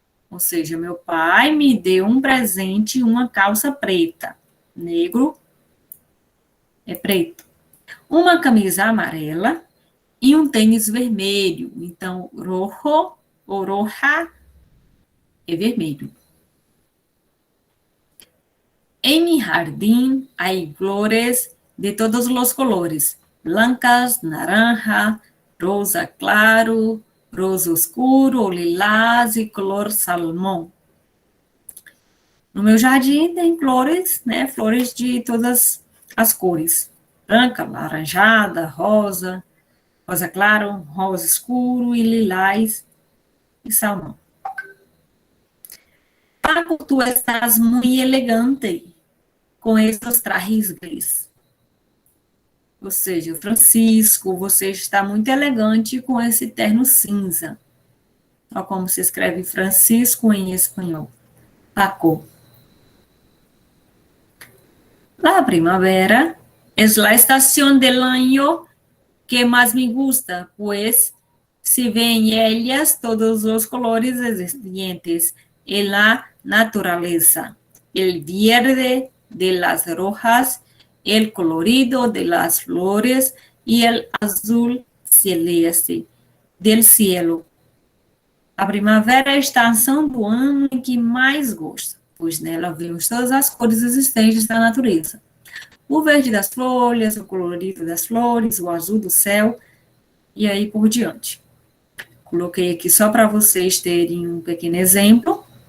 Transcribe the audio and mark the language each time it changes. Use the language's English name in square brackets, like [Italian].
[Portuguese] Ou seja, meu pai me deu um presente, uma calça preta. Negro é preto. Uma camisa amarela e um tênis vermelho. Então, rojo ou roja é vermelho. [Spanish] En mi jardín hay flores de todos los colores, blancas, naranja, rosa claro, rosa oscuro, lilás [Portuguese] e color salmão. No meu jardim tem flores, né? Flores de todas as cores. Branca, laranjada, rosa, rosa claro, rosa escuro e lilás e salmão. [Spanish] Paco, tú estás muy elegante [Portuguese] com esses trajes [Spanish] gris. [Portuguese] Ou seja, Francisco, você está muito elegante com esse terno cinza. Olha como se escreve Francisco em espanhol. Paco. [Spanish] La primavera es la estación del año que más me gusta, pues se ven en ellas todos los colores existentes en la naturaleza. El verde de las rojas, el colorido de las flores y el azul celeste del cielo. [Portuguese] A primavera é a estação do ano em que mais gosto, pois nela vemos todas as cores existentes da natureza. O verde das folhas, o colorido das flores, o azul do céu, e aí por diante. Coloquei aqui só para vocês terem um pequeno exemplo.